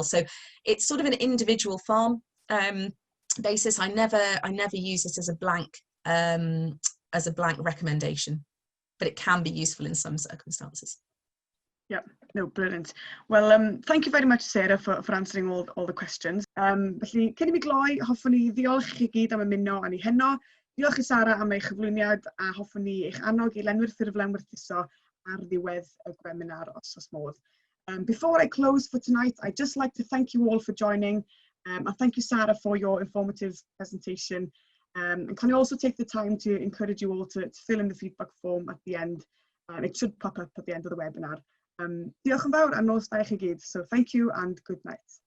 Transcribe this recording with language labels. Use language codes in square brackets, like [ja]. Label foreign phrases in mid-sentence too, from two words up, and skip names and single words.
[en] So it's sort of an individual farm basis. I never use it as a blank recommendation, but it can be useful in some circumstances. Yeah, no, brilliant. Well, thank you very much, Sarah, for answering all the questions. [cy] Felly, cyn I mi gloi, hoffwn ni ddiolch i gyd am ymuno yn ei heno. Diolch i Sarah am ei chyflwyniad, a hoffwn ni eich annog i lenwi'r ffurflen werthuso ar ddiwedd y webinar os modd. [en] Before I close for tonight, I'd just like to thank you all for joining, and thank you, Sarah, for your informative presentation. And can I also take the time to encourage you all to fill in the feedback form at the end, and it should pop up at the end of the webinar. [cy] Diolch yn fawr a nos da i chi gyd. [en] So thank you and good night.